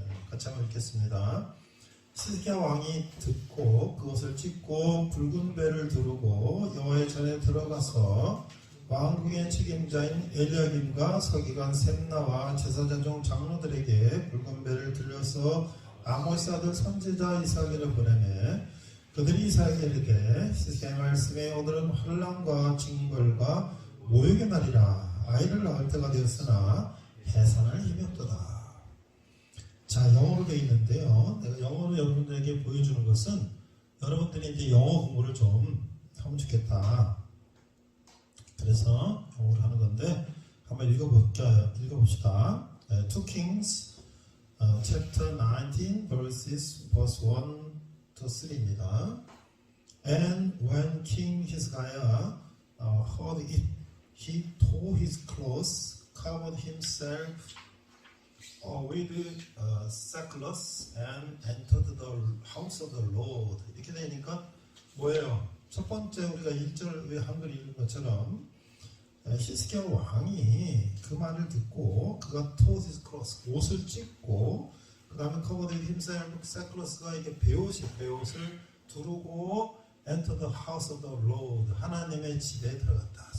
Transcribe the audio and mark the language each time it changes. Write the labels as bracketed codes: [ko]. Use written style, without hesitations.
[ko] 같이 한번 읽겠습니다. 시드기야 왕이 듣고 그것을 찍고 붉은 배를 두르고 여호와의 전에 들어가서 왕궁의 책임자인 엘리야김과 서기관 셈나와 제사장 중 장로들에게 붉은 배를 들려서 아모스 아들 선지자 이사야를 보내매 그들이 이사야에게 이르되 시드기야의 말씀에 오늘은 환난과 징벌과 모욕의 날이라 아이를 낳을 때가 되었으나 해산할 힘이 없도다. 자, 영어로 되어 있는데요. 내가 영어로 여러분들에게 보여주는 것은 여러분들이 이제 영어 공부를 좀 하면 좋겠다. 그래서 영어로 하는 건데 한번 읽어봅시다. [en] 2 Kings chapter 19 verse 1 to 3입니다. And when King Hezekiah heard it, he tore his clothes, covered himself with sackcloth and entered the house of the Lord. [ko] 이렇게 되니까 뭐예요? 첫 번째 우리가 1절 왜 한글 읽은 것처럼 히스기야 왕이 그 말을 듣고 그가 [en] tore his clothes, [ko] 옷을 찢고 그 다음에 [en] covered himself with sackcloth [ko] 가 이게 베옷을 두르고 [en] enter the house of the Lord, [ko] 하나님의 집에 들어갔다.